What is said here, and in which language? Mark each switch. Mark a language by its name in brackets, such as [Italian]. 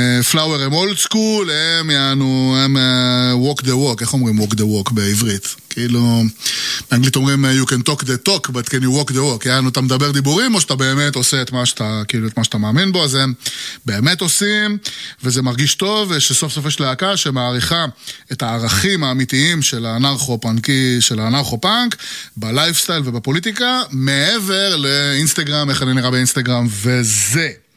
[Hebrew] פלאוור הם אולד סקול, הם יענו, הם [English] walk the walk, [Hebrew] איך אומרים walk the walk בעברית? כאילו, באנגלית אומרים [English] you can talk the talk, but can you walk the walk? [Hebrew] יענו, אתה מדבר דיבורים, או שאתה באמת עושה את מה שאתה, כאילו, את מה שאתה מאמין בו, אז הם באמת עושים, וזה מרגיש טוב, ושסוף סוף יש להקה שמעריכה את הערכים האמיתיים של האנרכו-פנקי, של האנרכו-פנק, בלייפסטייל ובפוליטיקה, מעבר לאינסטגרם, איך אני נראה באינסטגרם, וזה.